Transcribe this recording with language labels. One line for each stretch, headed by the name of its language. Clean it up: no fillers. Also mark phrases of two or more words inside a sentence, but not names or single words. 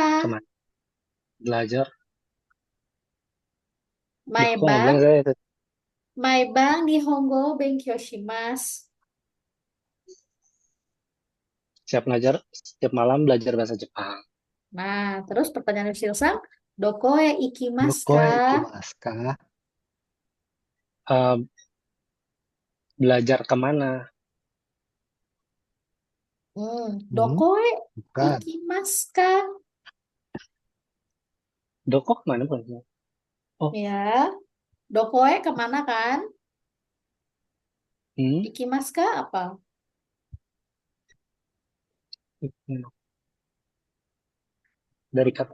Indonesian: Kemana? Belajar. Duh, kok ngeblank Maibang, saya? Maibang,
Japanese: Nihongo, Benkyou shimasu.
Indonesian: Setiap malam belajar bahasa Jepang. Nah, terus pertanyaan Yusil-san,
Japanese: Dokoe ikimasu
Indonesian: Doko ka?
Japanese: e ikimasu ka?
Indonesian: Eh, belajar kemana? Hmm, Dokoe bukan.
Japanese: ikimasu ka?
Indonesian: Doko kemana pun? Oh, Ya, Dokoe kemana kan? hmm,
Japanese: Ikimasu ka apa?
Indonesian: dari kata